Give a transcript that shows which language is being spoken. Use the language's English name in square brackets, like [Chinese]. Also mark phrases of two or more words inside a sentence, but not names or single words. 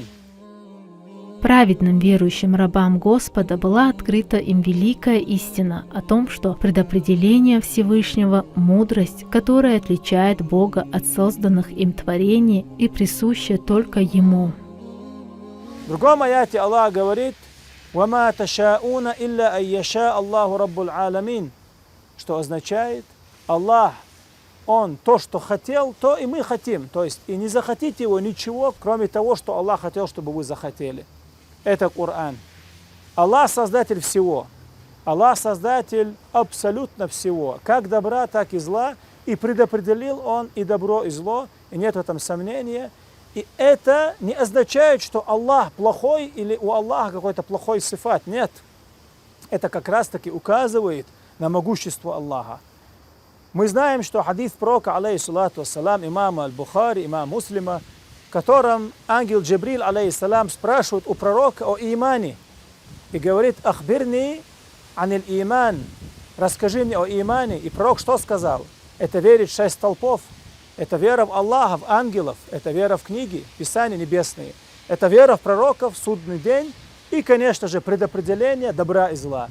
[Russian] Праведным верующим рабам Господа была открыта им великая истина о том, что предопределение Всевышнего – мудрость, которая отличает Бога от созданных им творений и присуща только Ему. [Arabic] В другом аяте Аллах говорит «وما تشاءون إلا أن يشاء الله رب العالمين», [Russian] что означает Аллах, Он то, что хотел, то и мы хотим. То есть и не захотите Его ничего, кроме того, что Аллах хотел, чтобы вы захотели. Это Коран. Аллах создатель всего. Аллах создатель абсолютно всего. Как добра, так и зла. И предопределил Он и добро, и зло. И нет в этом сомнения. И это не означает, что Аллах плохой или у Аллаха какой-то плохой сифат. Нет. Это как раз таки указывает на могущество Аллаха. Мы знаем, что хадис пророка, [Arabic] عليه الصلاة والسلام, [Russian] имама Аль-Бухари, имама Муслима, в котором ангел Джибриль, алейхиссалам, спрашивает у пророка о имане и говорит [Arabic] «أخبرني عن الإيمان», [Russian] расскажи мне о имане. И пророк что сказал? Это верить в 6 столпов, это вера в Аллаха, в ангелов, это вера в книги, Писания небесные, это вера в пророков, в судный день и, конечно же, предопределение добра и зла.